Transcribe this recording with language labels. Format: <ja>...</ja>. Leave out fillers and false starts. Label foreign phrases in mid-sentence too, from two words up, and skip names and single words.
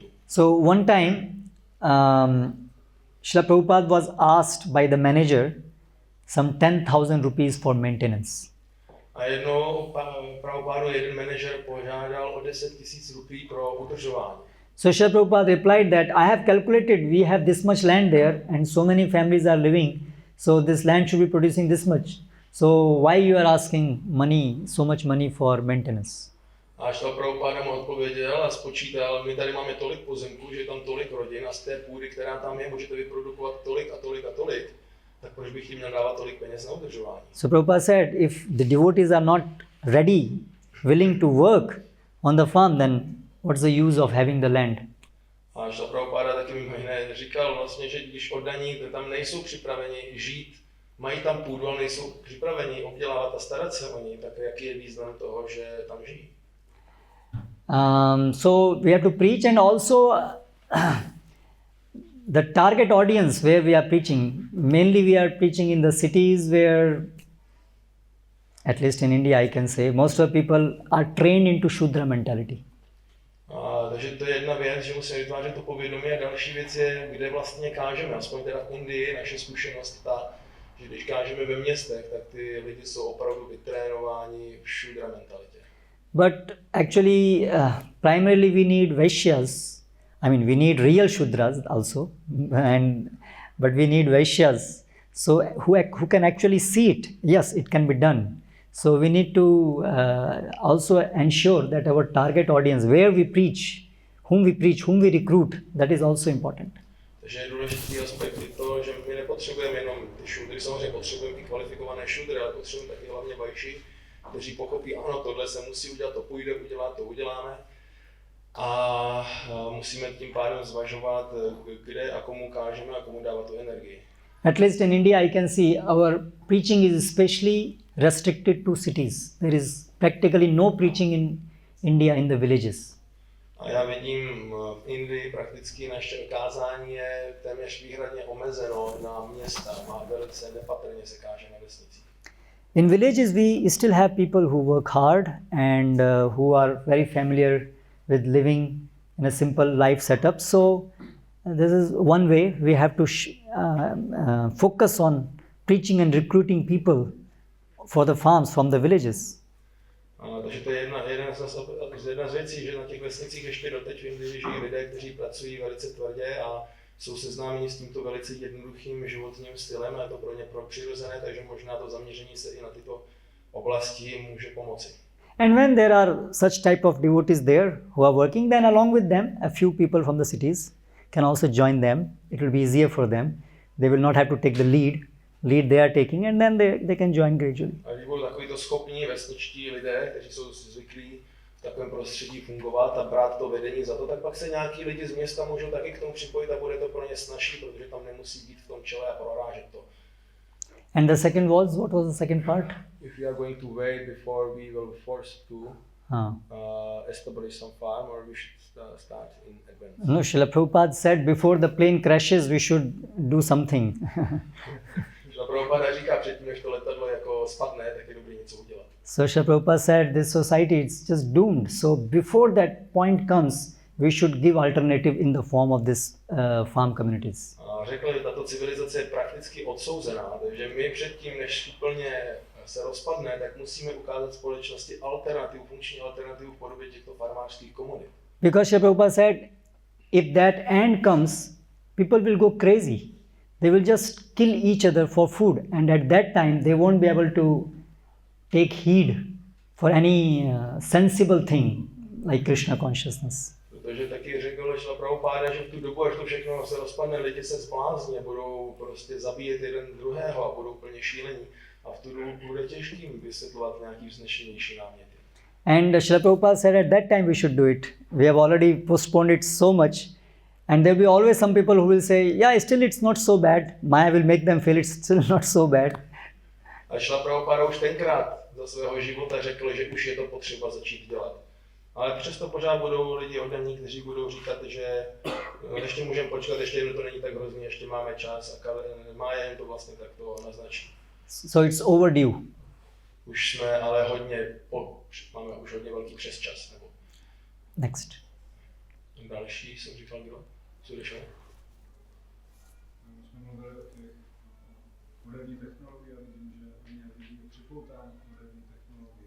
<en>So one time, Srila Prabhupada was asked by the manager some 10,000 rupees for maintenance.</en> <cs>A jednou Prabhupada jeden manažer požádal o 10 000 rupí pro udržování.</cs> <en>So Srila Prabhupada replied that I have calculated we have this much land there and so many families are living, so this land should be producing this much. So why you are asking money, so much money for maintenance?</en> <cs>A Srila Prabhupada mu odpověděl a spočítal, my tady máme tolik pozemků, že je tam tolik rodin a z té půdy, která tam je, můžete vyprodukovat tolik a tolik a tolik. Tak proč bych jim měl dávat tolik peněz na udržování?</cs> <en>So Prabhupada said, if the devotees are not ready, willing to work on the farm, then what's the use of having the land?</en> <cs>A Srila Prabhupada taky mimo jiné říkal vlastně, že když oddaní tam nejsou připraveni žít, mají tam půdu, ale nejsou připraveni obdělávat a starat se o ní, tak jaký je význam toho, že tam žijí?</cs> <en>So we have to preach, and also the target audience where we are preaching, mainly we are preaching in the cities where, at least in India I can say, most of the people are trained into Shudra mentality.</en> <cs>Takže to je jedna věc, že musíme vytvářet to povědomí, a další věc je, kde vlastně kážeme, aspoň teda v Indii naše zkušenost ta, že když kážeme ve městech, tak ty lidi jsou opravdu vytrénováni v Shudra mentalitě.</cs> <en>But actually, primarily we need vaishyas. I mean, we need real Shudras also, but we need vaishyas. So who can actually see it? Yes, it can be done. So we need to also ensure that our target audience, where we preach, whom we recruit, that is also important.</en> <cs>Takže je důležitý aspekt i to, že my nepotřebujeme jenom ty šudry, samozřejmě potřebujeme i kvalifikované šudry, ale potřebujeme taky hlavně vajši, kteří pochopí, ano, tohle se musí udělat, to půjde udělat, to uděláme. A musíme tím pádem zvažovat, kde a komu kážeme a komu dávat tu energii.</cs> <en>At least in India I can see our preaching is especially restricted to cities. There is practically no preaching in India in the villages.</en> <cs>A já vidím v Indii prakticky naše kázání je téměř výhradně omezeno na města a velice nepatrně se káže na vesnicích.</cs> <en>In villages we still have people who work hard and who are very familiar with living in a simple life setup. So this is one way we have to focus on preaching and recruiting people for the farms from the villages.</en> <cs>Takže to je jedna z věcí, že na těch vesnicích ještě doteď v Indii žijí lidé, kteří pracují velice tvrdě a jsou seznámeni s tímto velice jednoduchým životním stylem a je to pro ně přirozené, takže možná to zaměření se i na tyto oblasti může pomoci.</cs> <en>And when there are such type of devotees there who are working, then along with them, a few people from the cities can also join them. It will be easier for them. They will not have to take the lead they are taking, and then they can join gradually.</en> <cs>A když budou takovýto schopní vesničtí lidé, kteří jsou zvyklí v takovém prostředí fungovat a brát to vedení za to, tak pak se nějaký lidi z města můžou taky k tomu připojit a bude to pro ně snazší, protože tam nemusí být v tom čele a prorážet to.</cs> <en>And the second was, what was the second part? If we are going to wait before we will force to establish some farm, or we should start in advance. No, Srila Prabhupada said before the plane crashes we should do something.</en> <cs>Srila Prabhupada říká předtím, než to letadlo jako spadne, tak je dobré něco udělat.</cs> <en>So Srila Prabhupada said this society is just doomed. So before that point comes, we should give alternative in the form of this farm communities.</en> <cs>A řekl, že tato civilizace je prakticky odsouzená, takže my předtím, než úplně se rozpadne, tak musíme ukázat společnosti alternativu, funkční alternativu v podobě těchto farmářských komunit.</cs> <en>Because Srila Prabhupada said, if that end comes, people will go crazy. They will just kill each other for food, and at that time they won't be able to take heed for any sensible thing like Krishna consciousness.</en> <cs>Protože taky řekl Srila Prabhupada, že v tu dobu, až to všechno se rozpadne, lidi se zblázní, budou prostě zabíjet jeden druhého a budou úplně šílení. A v tu dobu bude těžkým vysvětlovat nějaký vznešenější náměty.</cs> <en>And Srila Prabhupada said at that time we should do it. We have already postponed it so much. And there will be always some people who will say, yeah, still it's not so bad. Maya will make them feel it's still not so bad.</en> <cs>A Srila Prabhupada už tenkrát za svého života řekl, že už je to potřeba začít dělat. Ale přesto pořád budou lidi oddaní, kteří budou říkat, že ještě můžeme počkat, ještě jedno to není tak hrozný, ještě máme čas a Maya jim to vlastně takto naznačí.</cs> <en>So it's overdue.</en> <cs>Už jsme ale máme už hodně velký přesčas. Nebo... Next. Další jsem říkal, kdo? Co řešil? My jsme mluvili o těch moderní technologii a vidím, že hodně lidí je připoutání k moderní technologii.</cs>